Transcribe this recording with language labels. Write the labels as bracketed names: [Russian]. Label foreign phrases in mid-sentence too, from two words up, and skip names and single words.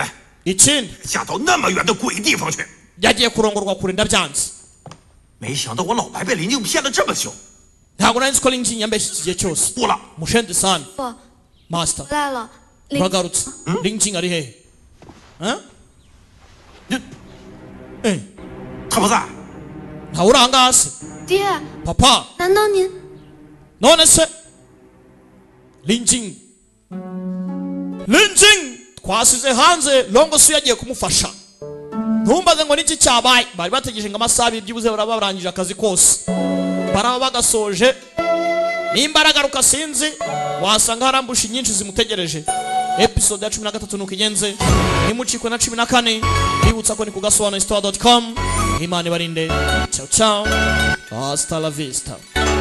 [Kinyarwanda] ikindi [Chinese] 嫁到那么远的鬼地方去。 [Kinyarwanda] yagiye kurongorwa kure ndabyanze [Chinese] 没想到我老白被林静骗了这么久。 [Kinyarwanda] ntabwo nari nzi ko lingjing yambeshye iki gihe cyose [Chinese] 不了， mushendi sana 不 master 回来了。 [Kinyarwanda] uragarutse lingjing ari hehe eh [Chinese] 他不在。 [Kinyarwanda] ntawe uri ahangaha se [Chinese] 爹， [Kinyarwanda] papa [Chinese] 难道您 [Kinyarwanda] none se lingjing twasize hanze longo si yagiye kumufasha ntumbaze ngo niki cyabaye bari bategereje ngo amasaha byibuze baraba barangije akazi kose baraba bagasoje nimba aragaruka sinzi wasanga harambushi nyinshi zimutegereje episode ya 13 nuko igenze nimucikwe na 14 bibutsa ko ni ku gasobanuro store.com imana ibarinde [Italian] ciao ciao [Spanish] hasta la vista